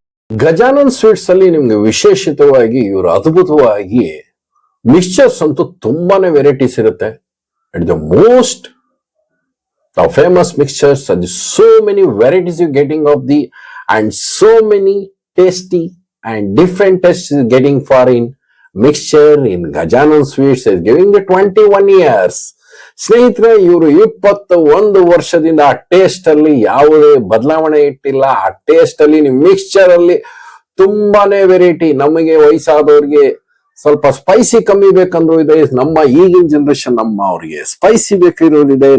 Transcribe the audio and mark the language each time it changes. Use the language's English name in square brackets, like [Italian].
[Kannada] Gajanan sweets ಅಲ್ಲಿ ನಿಮ್ಗೆ ವಿಶೇಷಿತವಾಗಿ ಇವರು ಅದ್ಭುತವಾಗಿ ಮಿಕ್ಸ್ಚರ್ಸ್ ಅಂತೂ ತುಂಬಾನೇ ವೆರೈಟೀಸ್ ಇರುತ್ತೆ. [English] And the most famous mixtures, so many varieties you're getting of the, and so many tasty and different tastes you're getting for in mixture in Gajanan Sweets is giving the 21 years. [Kannada] ಸ್ನೇಹಿತರೆ, ಇವರು 21 ವರ್ಷದಿಂದ ಆ taste ಅಲ್ಲಿ ಯಾವುದೇ ಬದಲಾವಣೆ ಇಟ್ಟಿಲ್ಲ. ಆ taste ಅಲ್ಲಿ ನೀವು ಮಿಕ್ಸ್ಚರ್ ಅಲ್ಲಿ ತುಂಬಾನೇ ವೆರೈಟಿ. ನಮಗೆ ವಯಸ್ಸಾದವ್ರಿಗೆ ಸ್ವಲ್ಪ ಸ್ಪೈಸಿ ಕಮ್ಮಿ ಬೇಕಂದ್ರೂ ಇದೆ, ನಮ್ಮ ಈಗಿನ ಜನರೇಷನ್ ನಮ್ಮ ಅವ್ರಿಗೆ ಸ್ಪೈಸಿ ಬೇಕಿರೋದಿದೆ.